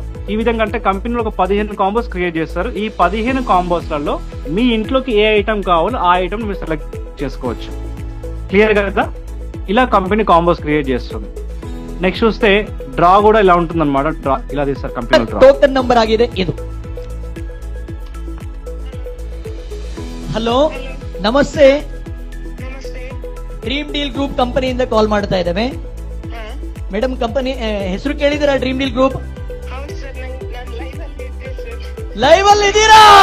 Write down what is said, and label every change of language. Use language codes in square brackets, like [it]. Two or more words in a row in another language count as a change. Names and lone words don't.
[te] ఈ విధంగా అంటే కంపెనీలో ఒక 15 [en] combos create [te] చేస్తారు. ఈ 15 కాంబోస్లలో మీ ఇంట్లోకి ఏ ఐటమ్ కావాలో ఆ ఐటమ్ మీరు సెలెక్ట్ చేసుకోవచ్చు. క్లియర్ కదా? ఇలా [en] company combos create [te] చేస్తుంది. నెక్స్ట్ చూస్తే డ్రా కూడా ఇలా ఉంటుంది అనమాట. డ్రా ఇలా తీస్తారు కంపెనీ. [en] token number [kn] ಆಗಿದೆ ಇದು. ಹಲೋ, ನಮಸ್ತೆ. ಡ್ರೀಮ್ ಡೀಲ್ ಗ್ರೂಪ್ ಕಂಪನಿಯಿಂದ ಕಾಲ್ ಮಾಡ್ತಾ ಇದ್ದೇವೆ ಮೇಡಮ್. ಕಂಪನಿ ಹೆಸರು ಕೇಳಿದಿರಾ? ಡ್ರೀಮ್ ಡೀಲ್ ಗ್ರೂಪ್ ಲೈವ್ ಅಲ್ಲಿ ಇದ್ದೀರಾ?